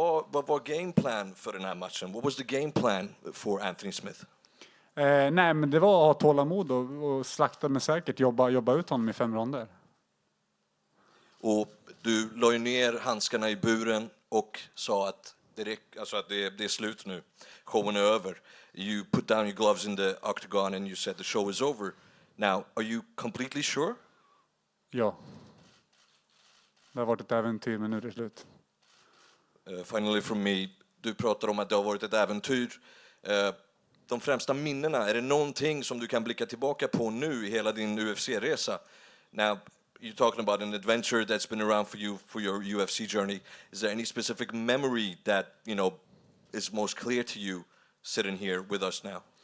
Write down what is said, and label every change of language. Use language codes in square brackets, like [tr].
[sv] Vad var game plan för den här matchen? [en] What was the game plan for Anthony Smith? [sv] Nej, men det var att ha tålamod och slakta med säkert. Jobba ut honom i 5 ronder. Och du la ju ner handskarna i buren och sa att det är slut nu. Showen är över. [en] You put down your gloves in the octagon and you said the show is over. Now, are you completely sure? [sv] Ja. Det har varit ett äventyr, men nu är det slut. [en] Finally from me, [sv] du pratar om att det har varit ett äventyr. De främsta minnena, är det någonting som du kan blicka tillbaka på nu i hela din UFC-resa? [en] Now, you're talking about an adventure that's been around for you for your UFC journey. Is there any specific memory that, is most clear to you sitting here with us now?